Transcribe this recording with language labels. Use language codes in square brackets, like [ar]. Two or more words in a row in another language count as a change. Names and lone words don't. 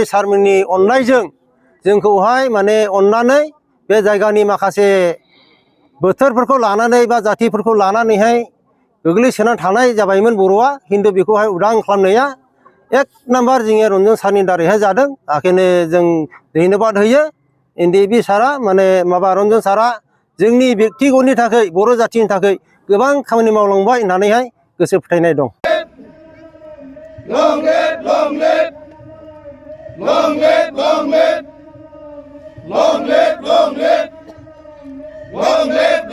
[brx] सारमोननि अननायजों जोंखौहाय माने अननानै बे जायगानि माखासे बोथोरफोरखौ लानानै बा जातिफोरखौ लानानैहाय गोग्लैसोनानै थानाय जाबायमोन बर'आ खिन्थु बेखौहाय उदां खालामनाया एक नाम्बार जोंनि रन्जन सारनि दारैहाय जादों ओंखायनो जों धन्यबाद होयो एनडिएफबि सारा माने माबा रन्जन सारा जोंनि बेक्तिगतनि थाखाय बर' जातिनि थाखाय गोबां खामानि मावलांबाय होननानैहाय गोसो फोथायनाय दं। [en] Long live, long live, long live, long live, long live, long live, long live.